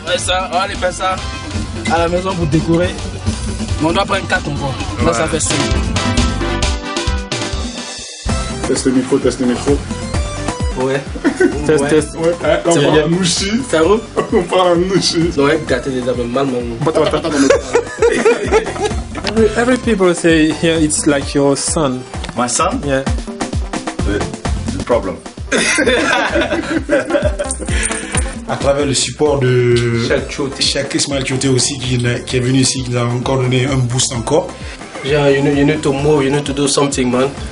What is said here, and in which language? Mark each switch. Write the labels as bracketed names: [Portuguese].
[French] Ouais, ça, on va aller faire ça à la maison pour décorer. Mais on doit prendre 4 encore. Là, ça fait 5. Teste le micro. Ouais. Test. Ouais, là, on parle en nouchi. Ça roule? On parle en nouchi. Non, gâter les hommes mal, [English] Every people say here it's like your son. My son? Yeah. The problem. [French] À travers le support de Cheikh Ismaël Tioté aussi qui est venu ici, qui nous a encore donné un boost encore. [English] Yeah, you need to move, you need to do something, man.